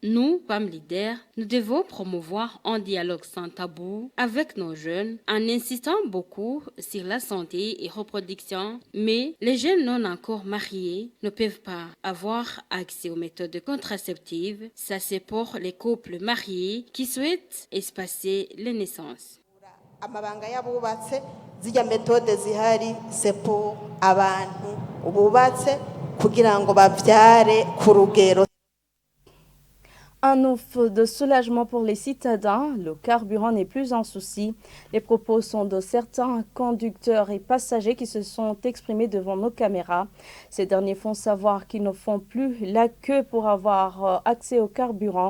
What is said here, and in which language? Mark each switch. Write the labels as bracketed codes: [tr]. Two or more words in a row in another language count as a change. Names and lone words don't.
[fr] Nous, femmes leaders, nous devons promouvoir un dialogue sans tabou avec nos jeunes en insistant beaucoup sur la santé et reproduction, mais les jeunes non encore mariés ne peuvent pas avoir accès aux méthodes contraceptives. Ça, c'est pour les couples mariés qui souhaitent espacer les naissances. [rn] Amabanga yabubatse zijya méthode zihari [fr] c'est pour [rn] abantu ububatse kugira ngo bavyare ku rugero. [fr] Un ouf de soulagement pour les citadins, le carburant n'est plus un souci. Les propos sont de certains conducteurs et passagers qui se sont exprimés devant nos caméras. Ces derniers font savoir qu'ils ne font plus la queue pour avoir accès au carburant.